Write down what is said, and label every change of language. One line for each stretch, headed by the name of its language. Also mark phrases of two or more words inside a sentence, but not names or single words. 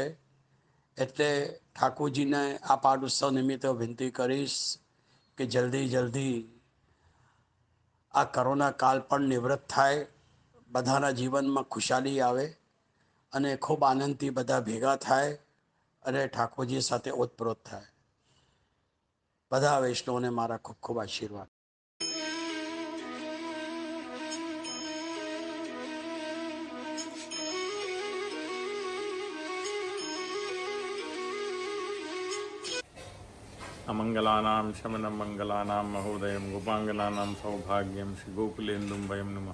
Gujarati: એટલે ઠાકોરજીને આ પાઠ ઉત્સવ નિમિત્તે વિનંતી કરીશ કે જલ્દી આ કરોના કાળ પણ નિવૃત્ત થાય, બધાના જીવનમાં ખુશાલી આવે અને ખૂબ આનંદથી બધા ભેગા થાય અને ઠાકોરજી સાથે ઓતપ્રોત થાય. બધા વૈષ્ણવોને મારા ખૂબ ખૂબ આશીર્વાદ.
Sanskrit: अमंगलानां शमनं मंगलानां महोदयं गोपांगनानां सौभाग्यं श्री गोकुलेन्दुं वयं नमः.